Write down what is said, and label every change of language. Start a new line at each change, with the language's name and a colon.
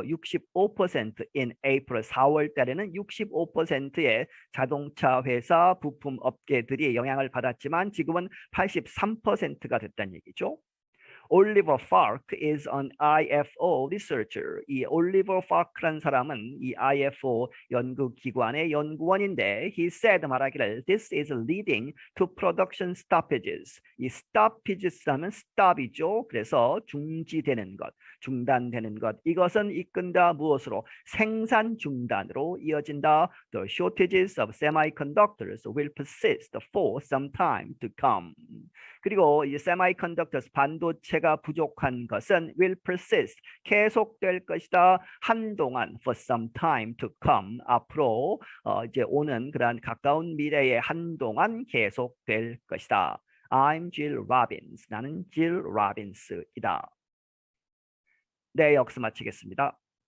English: 65% in April,
Korean: 4월 달에는 65%의 자동차 회사 부품 업계들이 영향을 받았지만 지금은 83%가 됐다는 얘기죠.
English: Oliver Fark is an IFO researcher.
Korean: 이 Oliver Fark라는 사람은 이 IFO 연구기관의 연구원인데
English: he said
Korean: 말하기를
English: this is leading to production stoppages.
Korean: 이 stoppages 하면 stop이죠. 그래서 중지되는 것, 중단되는 것. 이것은 이끈다 무엇으로? 생산 중단으로 이어진다.
English: The shortages of semiconductors will persist for some time to come.
Korean: 그리고 이 semiconductors 반도체가 부족한 것은
English: will persist
Korean: 계속될 것이다. 한동안
English: for some time to come
Korean: 앞으로 이제 오는 그러한 가까운 미래에 한동안 계속될 것이다.
English: I'm Jill Robbins.
Korean: 나는 Jill Robbins이다. 네, 여기서 마치겠습니다.